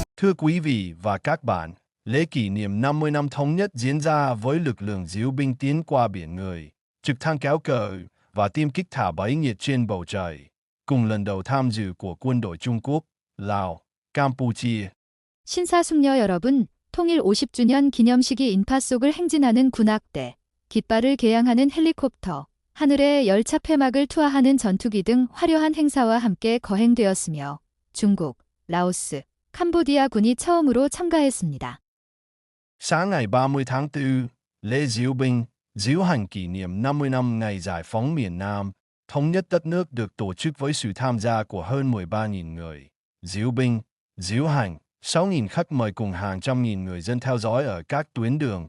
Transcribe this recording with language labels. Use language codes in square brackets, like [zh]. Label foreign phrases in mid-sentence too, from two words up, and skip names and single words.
[vi] Thưa quý vị và các bạn, lễ kỷ niệm 50 năm thống nhất diễn ra với lực lượng diễu binh tiến qua biển người, trực thăng kéo cờ và tiêm kích thả bẫy nhiệt trên bầu trời, cùng lần đầu tham dự của quân đội Trung Quốc, Lào, Campuchia. [ko] 신사숙녀 여러분, 통일 50주년 기념식이 인파 속을 행진하는 군악대, 깃발을 개양하는 헬리콥터, 하늘의 열차 폐막을 투하하는 전투기 등 화려한 행사와 함께 거행되었으며 중국, 라오스, 캄보디아 군이 처음으로 참가했습니다. [vi] Sáng ngày 30 tháng 4, lễ diễu binh, diễu hành kỷ niệm 50 năm ngày giải phóng miền Nam, thống nhất đất nước được tổ chức với sự tham gia của hơn 13.000 người. Diễu binh, diễu hành, 6.000 khách mời cùng hàng trăm nghìn người dân theo dõi ở các tuyến đường.